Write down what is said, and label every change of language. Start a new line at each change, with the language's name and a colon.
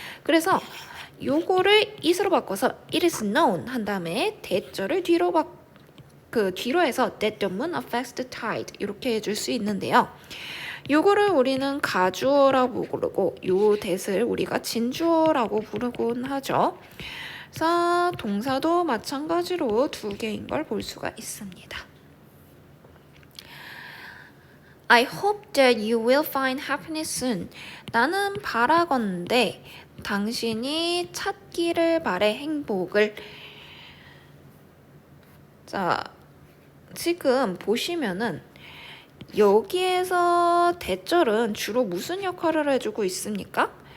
Korean: 그래서 요거를 it으로 바꿔서
English: it is known
Korean: 한 다음에 that절을 뒤로 해서
English: that the moon affects the tide
Korean: 이렇게 해줄 수 있는데요. 요거를 우리는 가주어라고 부르고 요 that을 우리가 진주어라고 부르곤 하죠. 그래서 동사도 마찬가지로 2개인 걸 볼 수가 있습니다.
English: I hope that you will find happiness soon.
Korean: 나는 바라건대 당신이 찾기를 바래 행복을. 자, 지금 보시면은 여기에서 that절은 주로 무슨 역할을 해주고 있습니까?